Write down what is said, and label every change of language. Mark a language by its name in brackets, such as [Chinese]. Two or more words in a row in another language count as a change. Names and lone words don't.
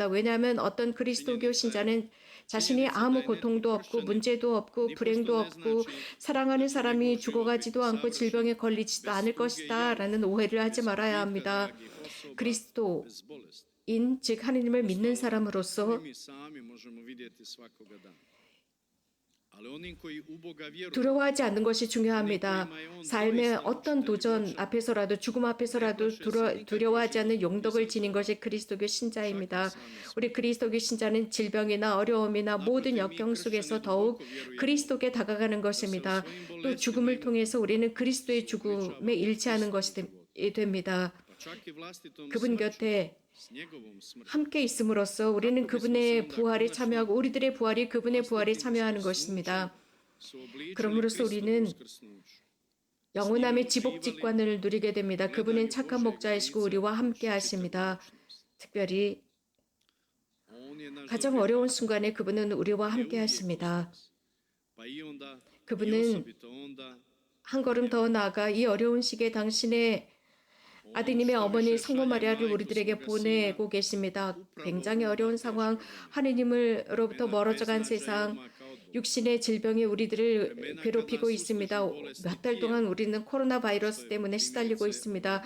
[Korean] 왜냐하면 어떤 그리스도교 신자는 자신이 아무 고통도 없고 문제도 없고 불행도 없고 사랑하는 사람이 죽어가지도 않고 질병에 걸리지도 않을 것이다 라는 오해를 하지 말아야 합니다. 그리스도인 즉 하느님을 믿는 사람으로서 [Croatian] mi sami možemo vidjeti svakoga dana. Ali oni koji u Boga vjeruju [Korean] 두려워하지 않는 것이 중요합니다. 삶의 어떤 도전 앞에서라도 죽음 앞에서라도 두려워하지 않는 용덕을 지닌 것이 그리스도교 신자입니다. 우리 그리스도교 신자는 질병이나 어려움이나 모든 역경 속에서 더욱 그리스도께 다가가는 것입니다. 또 죽음을 통해서 우리는 그리스도의 죽음에 일치하는 것이 됩니다. [Croatian] pa čak i vlastitom [Korean] 그분 [Croatian] smrću, [Korean] 곁에 [Croatian] s njegovom smrću. [Korean] 함께 있음으로써 우리는 그분의 부활에 참여하고 우리들의 부활이 그분의 부활에 참여하는 것입니다. [Croatian] Suobličeni [Korean] 그럼으로써 [Croatian] Kristovu [Korean] 우리는 [Croatian] uskrsnuću. [Korean] 영원함의 지복직관을 누리게 됩니다. 그분은 착한 목자이시고 우리와 함께 하십니다. 특별히 [Croatian] On je naš [Korean] 가장 [Croatian] dobri [Korean] 어려운 순간에 그분은 우리와 [Croatian] prijatelj, [Korean] 함께 [Croatian] uvijek [Korean] 하십니다. [Croatian] uz nas. Pa i onda, [Korean] 그분은 [Croatian] i osobito onda, [Korean] 한 걸음 더 나아가 이 어려운 시기에 당신의 아드님의 어머니 성모 마리아를 우리들에게 보내고 계십니다. 굉장히 어려운 상황, 하느님으로부터 멀어져간 세상, 육신의 질병이 우리들을 괴롭히고 있습니다. 몇 달 동안 우리는 코로나 바이러스 때문에 시달리고 있습니다.